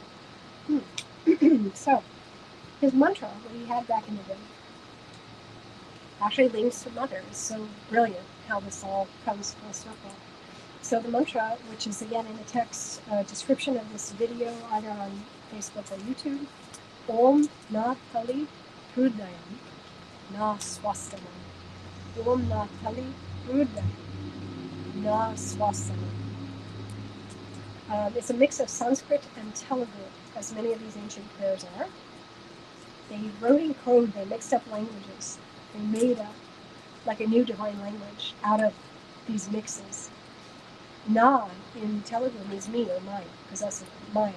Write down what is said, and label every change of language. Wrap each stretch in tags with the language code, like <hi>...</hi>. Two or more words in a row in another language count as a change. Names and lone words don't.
<en>So, his mantra, what he had back in the day, actually links to Mother. It's so brilliant how this all comes full circle. So the mantra, which is again in the text description of this video, either on Facebook or YouTube,</en> <te>ఓం నా తలి హృదయం నా స్వస్థానం. ఓం నా తలి హృదయం నా స్వస్థానం.</te> <en>It's a mix of Sanskrit and Telugu, as many of these ancient prayers are. They wrote in code, they mixed up languages. They made up like a new divine language out of these mixes. Na in Telugu means me or mine, possessive, mine.</en>